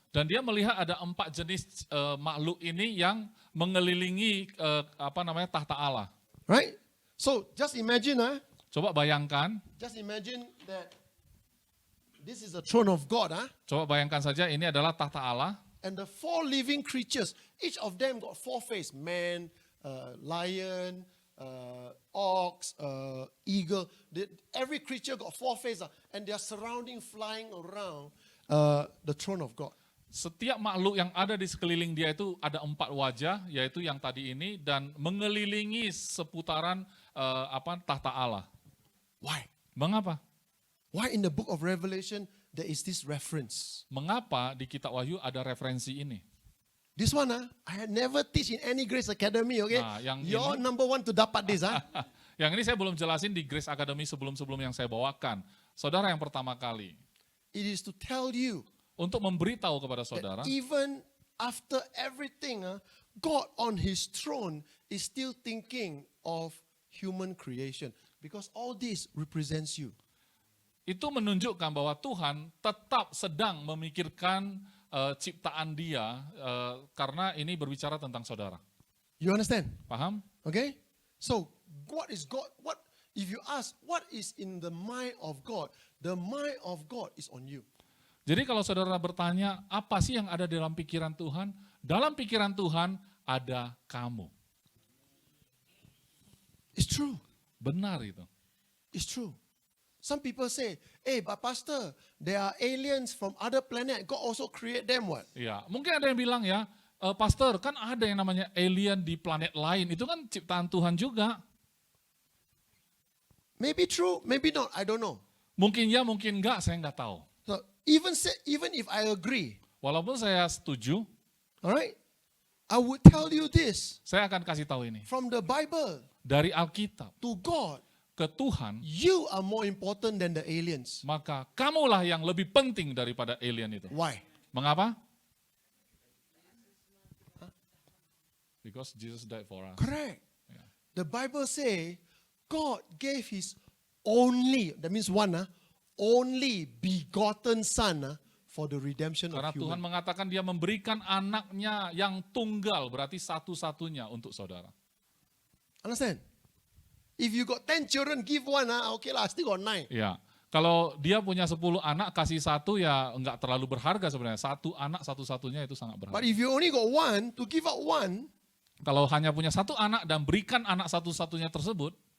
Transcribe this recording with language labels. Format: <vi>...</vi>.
<id>Dan dia melihat ada 4 jenis makhluk ini yang mengelilingi tahta Allah.</id> <en>Right? So just imagine,</en> <id>Coba bayangkan,</id> <en>that this is the throne of God,</en> <id>coba bayangkan saja ini adalah tahta Allah.</id> <en>and the 4 living creatures, each of them got 4 faces: man, lion, ox, eagle. Every creature got 4 faces, and they are surrounding, flying around the throne of God.</en> <id>Setiap makhluk yang ada di sekeliling dia itu ada 4 wajah, yaitu yang tadi ini, dan mengelilingi seputaran tahta Allah.</id> <en>Why?</en> <id>Mengapa?</id> <en>Why in the book of Revelation there is this reference?</en> <id>Mengapa di kitab Wahyu ada referensi ini?</id> <en>This one, I had never teach in any Grace Academy, okay?</en> <id>Nah, yang</id> <en>You're</en> <id>ini-</id> <en>number 1 to dapat this,</en> <id>Yang ini saya belum jelasin di Grace Academy sebelum-sebelum yang saya bawakan. Saudara yang pertama kali,</id> <en>It is to tell you</en> <id>untuk memberitahu kepada saudara,</id> <en>that even after everything, God on His throne is still thinking of human creation, because all this represents you.</en> <id>itu menunjukkan bahwa Tuhan tetap sedang memikirkan ciptaan dia, karena ini berbicara tentang saudara.</id> <en>You understand?</en> <id>Paham?</id> <en>Okay? So, what is God? What if you ask what is in the mind of God? The mind of God is on you.</en> <id>Jadi kalau saudara bertanya, apa sih yang ada dalam pikiran Tuhan? Dalam pikiran Tuhan ada kamu.</id> <en>It's true.</en> <id>Benar itu.</id> <en>It's true. Some people say, hey, but pastor, there are aliens from other planet. God also create them what?</en> <id>Ya, mungkin ada yang bilang ya, Pastor, kan ada yang namanya alien di planet lain. Itu kan ciptaan Tuhan juga.</id> <en>Maybe true, maybe not. I don't know.</en> <id>Mungkin ya, mungkin enggak, saya enggak tahu.</id> <en>So even if I agree,</en> <id>Walaupun saya setuju,</id> <en>all right, I would tell you this</en> <id>saya akan kasih tahu ini.</id> <en>from the Bible</en> <id>Dari Alkitab</id> <en>to God.</en> <id>ke Tuhan,</id> <en>You are more important than the aliens.</en> <id>maka kamulah yang lebih penting daripada alien itu.</id> <en>Why?</en> <id>Mengapa?</id> <en>Because Jesus died for us. Correct. Yeah. The Bible say God gave His only, that means one, only begotten Son for the redemption</en> <id>Karena</id> <en>of</en> <id>Tuhan</id> <en>human.</en> <id>mengatakan dia memberikan anaknya yang tunggal, berarti satu-satunya untuk saudara.</id> <en>Understand? If you got 10 children, give one, okay lah, I still got 9.</en> <id>Ya, kalau dia punya 10 anak, kasih satu ya enggak terlalu berharga sebenarnya. Satu anak satu-satunya itu sangat</id> <en>But</en> <id>berharga.</id> <en>if you only got one, to give out one,</en> <id>Kalau hanya punya satu anak dan berikan anak satu-satunya tersebut,</id>